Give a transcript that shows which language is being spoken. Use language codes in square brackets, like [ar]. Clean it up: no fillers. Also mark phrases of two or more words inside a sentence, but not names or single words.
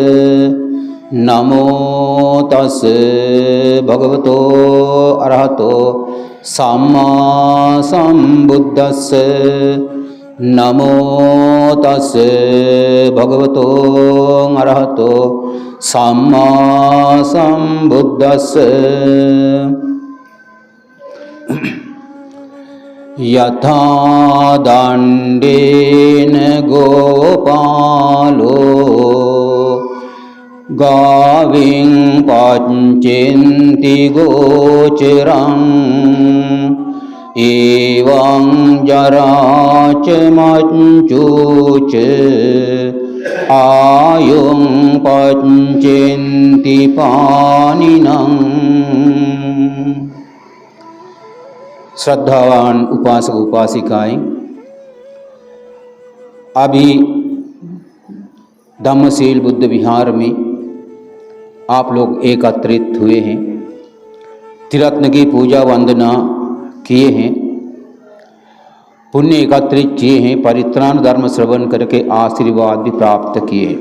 [pi] नमो तस्से भगवतो अरहतो सम्मा सम्बुद्धस्से। नमो तस्से भगवतो अरहतो सम्मा सम्बुद्धस्से। यथा दण्डेन गोपालो गाविं पच्यन्ति गोचरम् एवं जराचमञ्चूच आयुं पच्यन्ति पाणिनम्। [hi] श्रद्धावान उपासक उपासिकाएं, अभी धम्मशील बुद्ध विहार में आप लोग एकत्रित हुए हैं, त्रिरत्न की पूजा वंदना किए हैं, पुण्य एकत्रित किए हैं, परित्राण धर्म श्रवण करके आशीर्वाद भी प्राप्त किए हैं।